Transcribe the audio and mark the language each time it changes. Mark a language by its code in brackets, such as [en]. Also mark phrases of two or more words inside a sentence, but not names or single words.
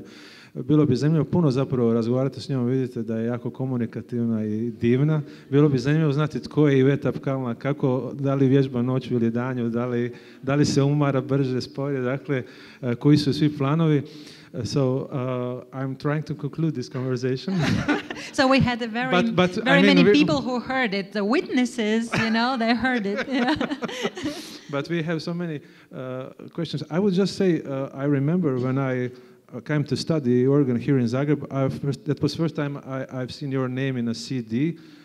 [hr] Bilo bi zanimljivo puno zapravo razgovarati s njom, vidite da je jako komunikativna i divna. Bilo bi zanimljivo znati tko je Iveta Apkalna, kako, da li vježba noću ili danju, da li se umara brže, sporije, dakle, koji su svi planovi. [en] So I'm trying to conclude this conversation. So we had a very many people who heard it. The witnesses, they heard it. Yeah. But we have so many questions. I would just say, I remember when I came to study organ here in Zagreb, that was the first time I've seen your name in a CD.